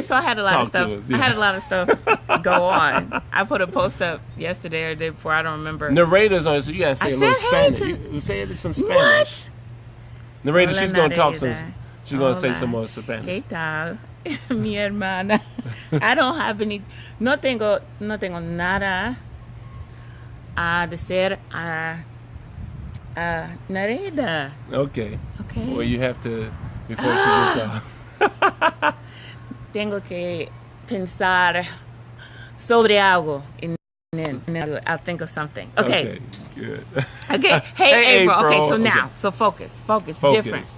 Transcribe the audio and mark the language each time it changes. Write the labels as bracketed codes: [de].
[en] So I had a lot of stuff. I had a lot of stuff go on. I put a post up yesterday or the day before. I don't remember. Narrator's on, so you gotta say a little Spanish. You say it in some Spanish. What? Narrator, she's gonna talk some. She's gonna say some more Spanish. [es] ¿Qué tal, mi hermana? [en] I don't have any. [es] No tengo nada a decir a Nareda. [en] Okay. Well, you have to before she gets off. [es] Tengo que pensar sobre algo [en] and then I'll think of something. Okay. Good. Okay. Hey, April. Okay, so now, so focus. Different.